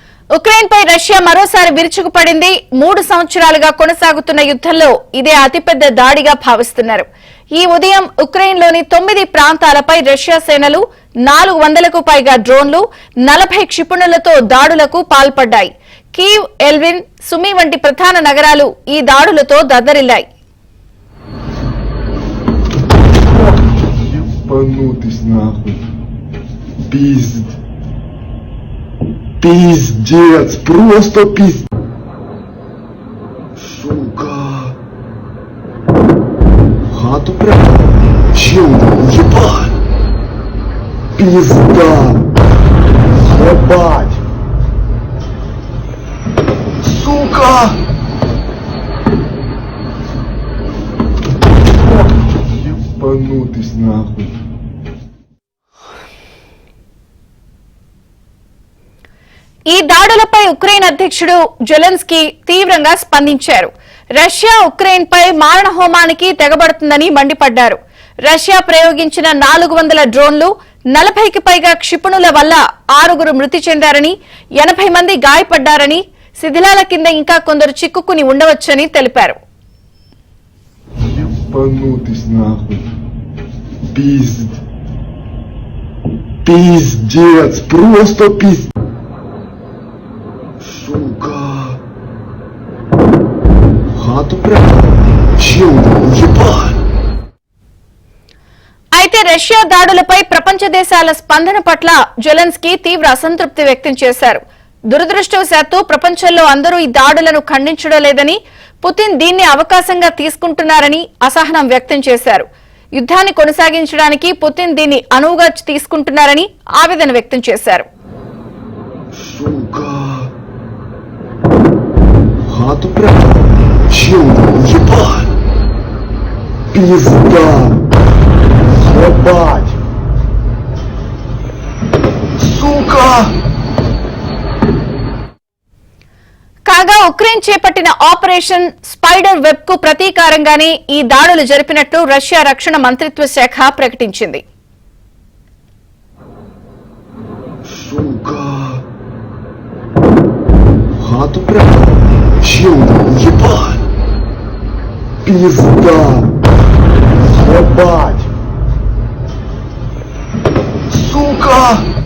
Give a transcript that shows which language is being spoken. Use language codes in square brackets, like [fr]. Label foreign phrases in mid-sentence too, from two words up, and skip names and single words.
[te] ఉక్రెయిన్ పై రష్యా మరోసారి విరుచుకుపడింది. 3 సంవత్సరాలుగా కొనసాగుతున్న యుద్ధంలో ఇదే అతిపెద్ద దాడిగా భావిస్తున్నారు. ఈ ఉదయం ఉక్రెయిన్ లోని 9 ప్రాంతాలపై రష్యా సేనలు 400కు పైగా డ్రోన్లు 40 క్షిపణులతో దాడులకు పాల్పడ్డాయి. కీవ్, ఎల్విన్, సుమి వంటి ప్రధాన నగరాలు ఈ దాడులతో దద్దరిల్లాయి. [ru] Пиздец, просто пиздец. Сука. Хату прям. Чел, ебать. Пизда. Ебать. Сука. Ебанутый нахуй. [te] ఈ దాడులపై ఉక్రెయిన్ అధ్యక్షుడు జెలెన్స్కీ తీవ్రంగా స్పందించారు. రష్యా ఉక్రెయిన్ పై మారణ హోమానికి తెగబడుతుందని మండిపడ్డారు. రష్యా ప్రయోగించిన 400 డ్రోన్లు 40కి పైగా క్షిపణుల వల్ల 6 మృతి చెందారని, 80 మంది గాయపడ్డారని, శిథిలాల కింద ఇంకా కొందరు చిక్కుకుని ఉండవచ్చని తెలిపారు. [ru] Пиздец, просто пиздец. Сука. Хату прям. Чел, ебать. [te] అయితే రష్యా దాడులపై ప్రపంచ దేశాల స్పందన పట్ల జెలెన్స్కీ తీవ్ర అసంతృప్తి వ్యక్తం చేశారు. దురదృష్టవశాత్తు ప్రపంచంలో అందరూ ఈ దాడులను ఖండించడం లేదని, పుతిన్ దీన్ని అవకాశంగా తీసుకుంటున్నారని అసహనం వ్యక్తం చేశారు. యుద్ధాన్ని కొనసాగించడానికి పుతిన్ దీన్ని అనువుగా తీసుకుంటున్నారని ఆవేదన వ్యక్తం చేశారు. [ru] Хату прям. Чел, ебать. Пизда. Ебать. Сука. [te] కాగా ఉక్రెయిన్ చేపట్టిన ఆపరేషన్ స్పైడర్ వెబ్ కు ప్రతీకారంగానే ఈ దాడులు జరిపినట్లు రష్యా రక్షణ మంత్రిత్వ శాఖ ప్రకటించింది. [ru] Хату прям. Чел, ебать. Пизда. Ебать. Сука.